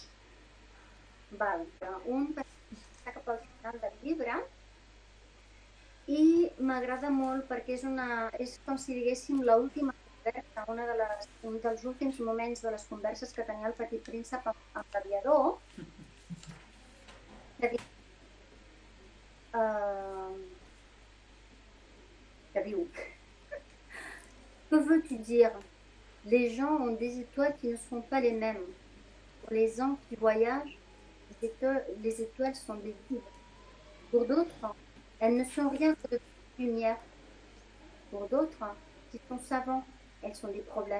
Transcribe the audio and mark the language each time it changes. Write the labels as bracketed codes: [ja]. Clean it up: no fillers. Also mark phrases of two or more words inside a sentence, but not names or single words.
[ca] Val, un que està cap al final del llibre i m'agrada molt perquè és com si diguéssim l'última conversa, un dels últims moments de les converses que tenia el Petit Príncep amb l'aviador. Que diu: [fr] Que veux-tu dire? Les gens ont des étoiles qui ne sont pas les mêmes. Pour les gens qui voyagent, les étoiles sont des guides. Pour d'autres, elles ne sont rien que de lumière. Pour d'autres, qui sont savants, elles sont des problèmes.